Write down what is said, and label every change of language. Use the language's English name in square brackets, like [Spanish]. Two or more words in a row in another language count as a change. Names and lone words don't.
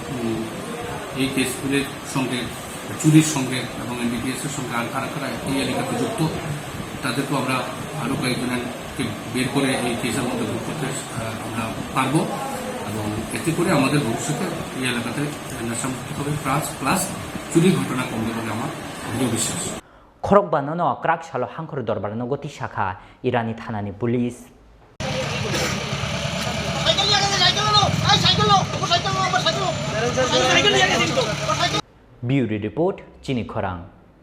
[Bangla] এই কেসগুলির সঙ্গে চুরির সঙ্গে এবং এনডিপিএস এর সঙ্গে আর কারা এই এলাকাতে যুক্ত তাদেরকেও আমরা আরও কয়েকজনকে বের করে এই কেসের মধ্যে ভোগ করতে আমরা পারবো এবং এতে করে আমাদের ভবিষ্যতে এই এলাকাতে নেশামুক্ত হবে প্লাস চুরির ঘটনা কমবে বলে আমার দৃঢ় বিশ্বাস [Kok Borok] Khorokbwrwi no krak salo hangkhor dorbar no goti shakha Irani Thanani [English] police Bureau report [Kok Borok] Chini Khorang